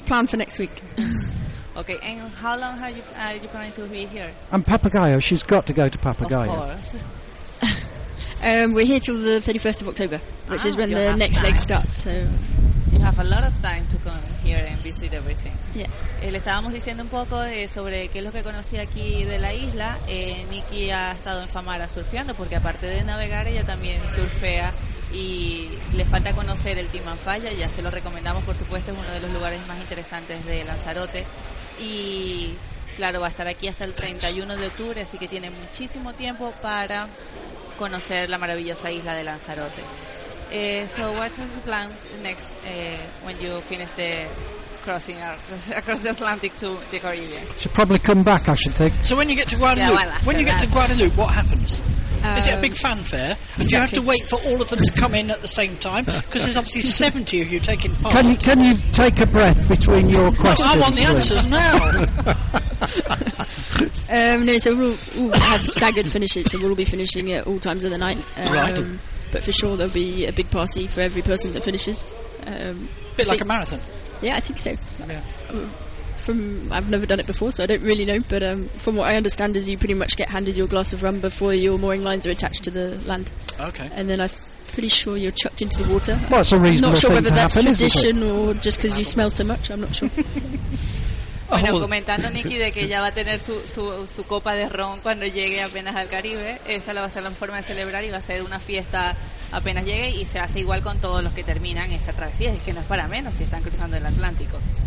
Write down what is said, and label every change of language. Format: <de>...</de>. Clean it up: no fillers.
<en>It's a plan for next week. Okay, and how long are you planning to be here? I'm Papagayo. She's got to go to Papagayo. Of course. We're here till the 31st of October, which is when the next leg starts. So you have a lot of time to come here and visit everything. Yeah.</en> <es>Le estábamos diciendo un poco sobre qué es lo que conocí aquí de la isla. Nikki ha estado en Famara surfeando, porque aparte de navegar, ella también surfea. Y les falta conocer el Timanfaya, ya se lo recomendamos, por supuesto, es uno de los lugares más interesantes de Lanzarote. Y claro, va a estar aquí hasta el 31 de octubre, así que tiene muchísimo tiempo para conocer la maravillosa isla de Lanzarote.</es> <en>So what's your plan next when you finish the crossing across the Atlantic to the Caribbean? Should probably come back, I should think. So when you get to Guadeloupe, what happens? Is it a big fanfare? Exactly. And do you have to wait for all of them to come in at the same time? Because there's obviously 70 of you taking part. Can you take a breath between your questions? Well, I want the answers now. No, so we'll have staggered finishes, so we'll be finishing at all times of the night. Right. But for sure there'll be a big party for every person that finishes. Bit like a marathon. Yeah, I think so. Yeah. I've never done it before, so I don't really know, but from what I understand is you pretty much get handed your glass of rum before your mooring lines are attached to the land. Okay. And then I'm pretty sure you're chucked into the water. Well, it's a reasonable thing. Not sure whether that's happen, tradition or just because you smell so much, I'm not sure.</en> <es>Bueno, comentando Nikki de que ella va a tener su copa de ron cuando llegue apenas al Caribe, esa la va a ser la forma de celebrar y va a ser una fiesta apenas llegue, y se hace igual con todos los que terminan esa travesía, es que no es para menos si están cruzando el Atlántico.</es>